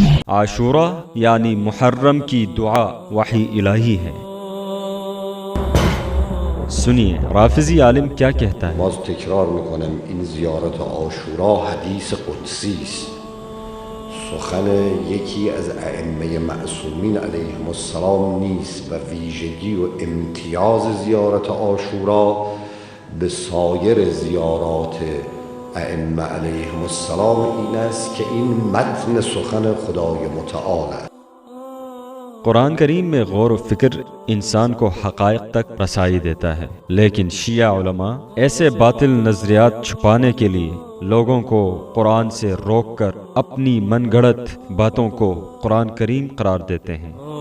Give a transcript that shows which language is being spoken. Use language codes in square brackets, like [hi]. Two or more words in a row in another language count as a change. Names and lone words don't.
[ur] عاشورہ یعنی محرم کی دعا وحی الہی ہے۔ سنیے رافضی عالم کیا کہتا ہے۔ [fa] باز تکرار میکنم این زیارت عاشورا حدیث قدسی است، سخن یکی از ائمه معصومین [ar] علیهم السلام [fa] نیست و ویژگی و امتیاز زیارت عاشورا به سایر زیارات ائمه [ar] علیهم السلام [fa] این است که این متن سخن خدای متعال است۔ [ur] قرآن کریم میں غور و فکر انسان کو حقائق تک رسائی دیتا ہے، لیکن شیعہ علماء ایسے باطل نظریات چھپانے کے لیے لوگوں کو قرآن سے روک کر اپنی من گھڑت باتوں کو قرآن کریم قرار دیتے ہیں،